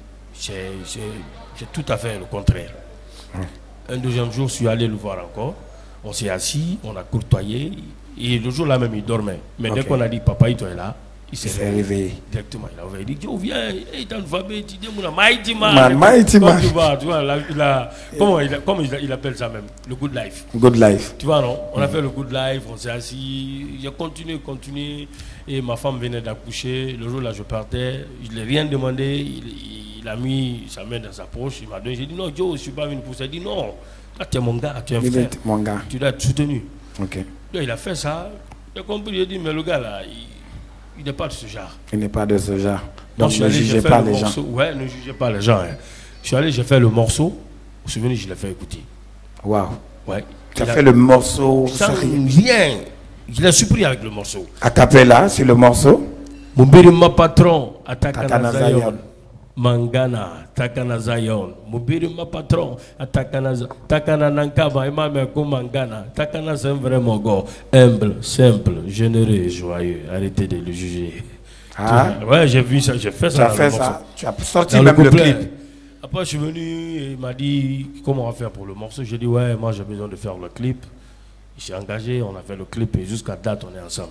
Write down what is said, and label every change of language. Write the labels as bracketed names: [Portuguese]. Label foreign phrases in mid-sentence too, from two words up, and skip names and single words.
[French] C'est tout à fait le contraire. Un deuxième jour, je suis allé le voir encore. On s'est assis, on a courtoyé. Et le jour-là même, il dormait. Mais dès qu'on a dit, papa, il est là, il s'est réveillé. Directement, il a ouvert. Il dit, oh, viens, il est alphabet, tu dis, Mighty Man. Mighty Man. Tu vois, comment il appelle ça même? Le [English] good life. Good life. [French] Tu vois, non? On a fait le [English] good life, [French] on s'est assis. J'ai continué. Et ma femme venait d'accoucher. Le jour-là, je partais. Je ne lui ai rien demandé. Il a mis sa main dans sa poche. Il m'a donné. J'ai dit, non, Joe, je ne suis pas venu pour ça. Il dit, non. Toi, tu es mon gars, tu es un frère. Mon gars. Tu dois être soutenu. Ok. Donc, il a fait ça. J'ai compris, j'ai dit, mais le gars là, il n'est pas de ce genre. Il n'est pas de ce genre. Donc, ne jugez pas les gens. Ouais, ne jugez pas les gens. Hein. Je suis allé, j'ai fait le morceau. Vous vous souvenez, je l'ai fait écouter. Waouh. Ouais. Tu as fait le morceau sans rien. Je l'ai surpris avec le morceau. A cappella sur le morceau. Mubirima patron, Takana Zayon. Mangana, Takana Zayon. Mubirima patron, Takana Nankaba, Emameko Mangana. Takana, c'est un vrai mogo. Humble, simple, généreux et joyeux. Arrêtez de le juger. Ah. Ouais, j'ai vu ça, j'ai fait ça. Tu as fait ça. Tu as sorti même le clip. Après, je suis venu et il m'a dit comment on va faire pour le morceau. J'ai dit, ouais, moi j'ai besoin de faire le clip. Il s'est engagé, on a fait le clip et jusqu'à date, on est ensemble.